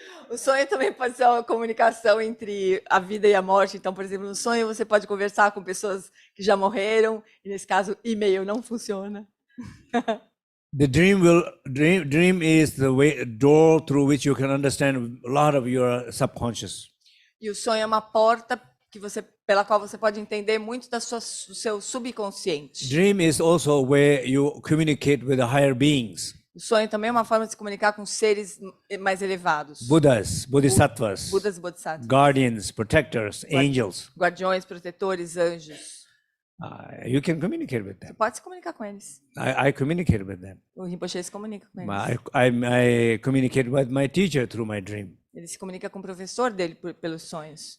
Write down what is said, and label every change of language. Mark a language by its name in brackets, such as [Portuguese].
[Portuguese] O sonho também pode ser uma comunicação entre a vida e a morte. Então, por exemplo, no sonho você pode conversar com pessoas que já morreram, e nesse caso, e-mail não funciona. [English] The dream is the door through which you can understand a lot of your subconscious. [Portuguese] E o sonho é uma porta pela qual você pode entender muito do seu subconsciente. [English] Dream is also where you communicate with the higher beings. [Portuguese] O sonho também é uma forma de se comunicar com seres mais elevados. [English] Buddhas, bodhisattvas, [Portuguese] Budas, bodhisattvas, [English] guardians, protectors, angels. [Portuguese] guardiões, protetores, anjos. [English] You can communicate with [Portuguese] Você [English] them. [Portuguese] pode se comunicar com eles. [English] I communicate with them. [Portuguese] O Rinpoche se comunica com eles. [English] I communicate with my teacher through my dream. [Portuguese] Ele se comunica com o professor dele pelos sonhos.